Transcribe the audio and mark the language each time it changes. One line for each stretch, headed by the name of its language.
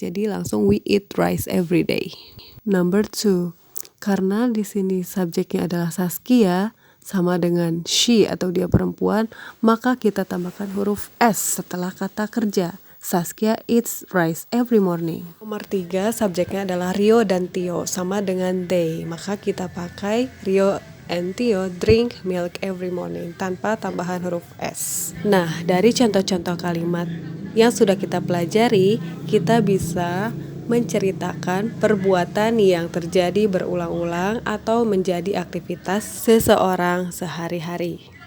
Indonesian: Jadi langsung
English: we eat rice every day. Number 2.
Indonesian: Karena di sini subjeknya adalah Saskia sama dengan she atau dia perempuan, maka kita tambahkan huruf S setelah kata kerja.
English: Saskia eats rice every morning.
Indonesian: Nomor 3, subjeknya adalah Rio dan Tio, sama dengan they. Maka kita pakai
English: Rio and Tio drink milk every morning
Indonesian: tanpa tambahan huruf S. Nah, dari contoh-contoh kalimat yang sudah kita pelajari, kita bisa menceritakan perbuatan yang terjadi berulang-ulang atau menjadi aktivitas seseorang sehari-hari.